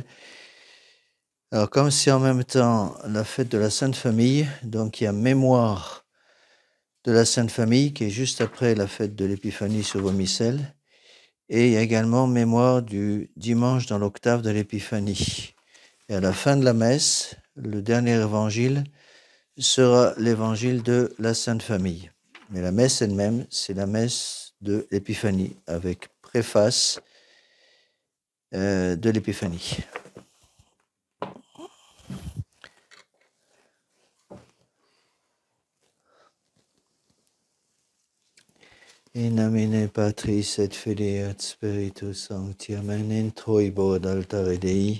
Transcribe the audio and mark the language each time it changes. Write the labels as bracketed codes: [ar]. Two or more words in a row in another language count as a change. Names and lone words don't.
[fr] Alors, comme c'est en même temps la fête de la Sainte Famille, donc il y a mémoire de la Sainte Famille, qui est juste après la fête de l'Épiphanie sur vos missels, et il y a également mémoire du dimanche dans l'octave de l'Épiphanie. Et à la fin de la messe, le dernier évangile sera l'évangile de la Sainte Famille. Mais la messe elle-même, c'est la messe de l'Épiphanie, avec préface de l'Épiphanie. [la] In nomine Patris et Filii et Spiritus Sancti, amen. In troibo ad altare Dei,